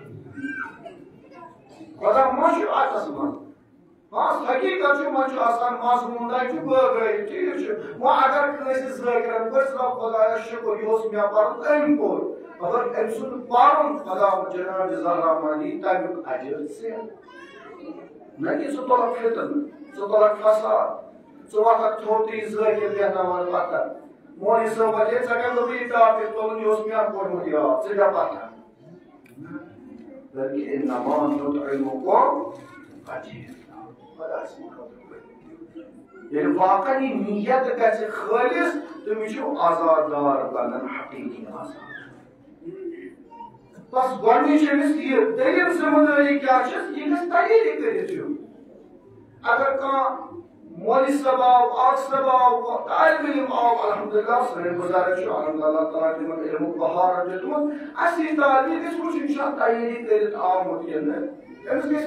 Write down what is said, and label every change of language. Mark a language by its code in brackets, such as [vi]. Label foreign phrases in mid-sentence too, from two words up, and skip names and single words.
[ks] خدا ما چھُ اَتھس منٛز بس حقیقت چھُ وۄنۍ چھُ آسان مضموٗناے چھُ بٲگرٲیِتھ ٹھیٖک چھُ وۄنۍ اگر کٲنٛسہِ ذٲکرن پٔرۍ دَپ خۄدایا شُکر یہِ اوس مےٚ پَرُن أمۍ کوٚر مگر أمۍ سُنٛد پَرُن خدا جناب جزاء رحمان یی تَمیُک اجر ژےٚ نہ کہِ ژٕ تُلکھ فِتنہٕ ژٕ تُلکھ فساد ژٕ وۄتھکھ تھوٚدُے ذٲکر بیٚہناوان پتھر مولوی صٲب وَنہِ ہے ژےٚ کیٛاہ دوٚپُے یہِ ٹاپِک تُلُن یہِ اوس مےٚ کوٚرمُت یاد ژٕ بیٚہہ پتھر بلکہِ [ar] انما نُطْعِمُكُم وجه [ks] خۄدا سٕنٛدِ خٲطرٕ ییٚلہِ واقعاً یہِ نیت گژھِ خٲلِص تٔمِس چھُ آزادار بنان حقیٖقی آزاد بس گۄڈنِچ أمِس یہِ دٔیِم ذمہٕ دٲری کیٛاہ چھس یہِ گژھِ تیٲری کٔرِتھ یُن اگر کانٛہہ مولوی صٲب آو آصف آو طالب علم آو الحمدللہ سٲنۍ بُزرگ چھُ الحمدللہ اللہ تعالیٰ تِمن علمُک بہار دیُتمُت اَسہِ یی تعلیٖم گژھِ وٕچھُن یہِ چھا تیٲری کٔرِتھ آمُت کِنہٕ أمِس گژھِ